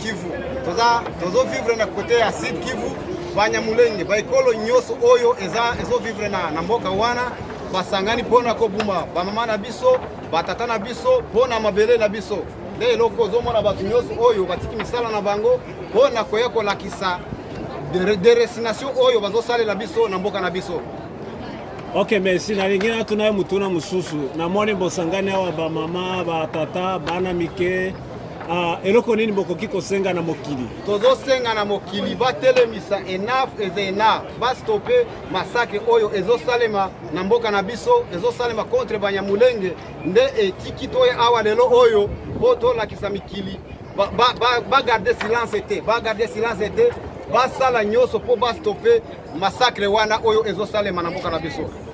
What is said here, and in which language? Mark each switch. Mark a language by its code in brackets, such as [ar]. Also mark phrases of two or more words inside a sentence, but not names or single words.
[ln] Kivu tozo vivre na côté ya Sud Kivu Banyamulenge ba ekolo nyoso oyo ezo vivre na mboka wana basangani pona kobuma ba mama na biso batata na biso pona mabele na biso nde eloko zomona batu nyoso oyo batiki misala na bango pona koyeko lakisa [fr] de destination [ln] oyo bazosalela biso na mboka na biso. [fr] Ok, merci. [ln] Na lingina tunayo mutuna mususu namoni bosangani awa ba mama batata bana mike eloko nini bokoki kosenga na mokili? Tozo senga na mokili batelemisa [en] enough is enough [ln] bastope massacre oyo ezo salema na mboka na biso ezo salema contre Banyamulenge nde etiki toye awa lelo oyo poto lakisa mikili ba [fr] garder silence [ln] ete basala nyoso po bastope massacre wana oyo ezo salema na mboka na biso.